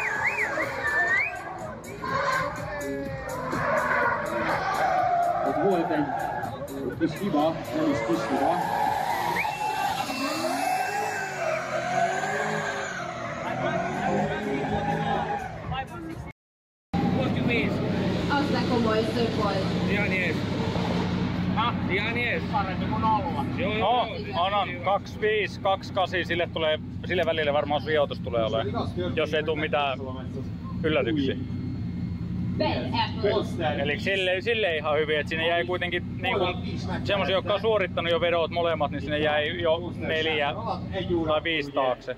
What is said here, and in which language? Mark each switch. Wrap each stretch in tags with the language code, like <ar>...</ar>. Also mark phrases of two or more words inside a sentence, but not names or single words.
<hu>Ott volt egy kis hiba, nem is kis hiba. Az de komoly szög volt.</hu> <fi>Ihan jees. Ihan jees. Parempi kuin olla. Joo, on. 25, 28, sille välille varmaan sijoitus tulee olemaan, jos ei tule mitään yllätyksiä. Eli sille ihan hyvin, että sinne jäi kuitenkin niin semmoisia, jotka on suorittanut jo vedot molemmat, niin sinne jäi jo 4 tai 5 taakse.</fi>